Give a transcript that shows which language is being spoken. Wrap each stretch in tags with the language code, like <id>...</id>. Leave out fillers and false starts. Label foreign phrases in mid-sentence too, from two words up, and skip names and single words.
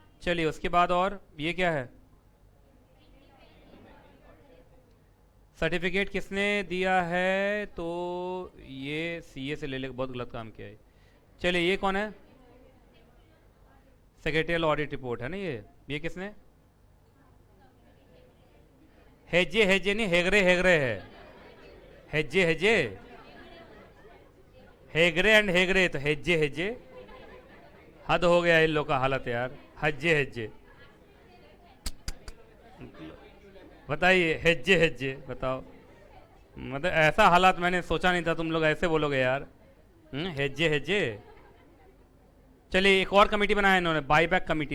<hi>चलिए उसके बाद, और ये क्या है? सर्टिफिकेट किसने दिया है? तो ये CA से ले ले, बहुत गलत काम किया है। चलिए ये कौन है?</hi> <en>secretarial audit report</en> <hi>है ना ये किसने? हेजे हेजे नहीं, हेगरे हेगरे है। हेजे हेजे, हेगरे एंड हेगरे, तो हेजे हेजे। हद हो गया इन लोग का हालत यार, हज्जे हेज्जे। बताइए, हेज्जे हेज्जे बताओ। मतलब ऐसा हालात मैंने सोचा नहीं था, तुम लोग ऐसे बोलोगे यार। हेज्जे हेज्जे। चलिए एक और कमेटी बनाया इन्होंने,</hi> <en>buyback committee.</en>